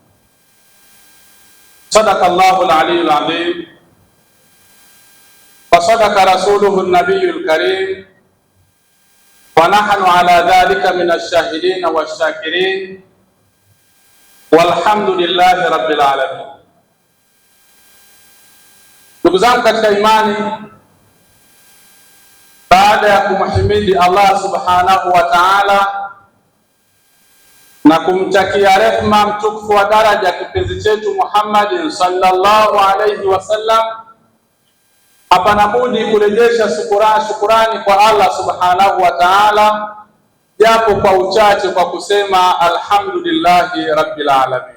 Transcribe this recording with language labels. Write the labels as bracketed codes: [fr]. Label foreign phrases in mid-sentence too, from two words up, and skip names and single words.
[ar] صدق الله العلي العظيم وصدق رسوله النبي الكريم ونحن على ذلك من الشاهدين والشاكرين والحمد لله رب العالمين. [sw] Ndugu zangu katika imani, baada ya kumhimidi Allah [ar] سبحانه وتعالى [sw] na kumtakia rehma mtukufu wa daraja kipenzi chetu Muhammadin [ar] صلى الله عليه وسلم, [sw] hapana budi kurejesha shukurani kwa Allah [ar] سبحانه وتعالى, [sw] japo kwa uchache, kwa kusema [ar] الحمد لله رب العالمين.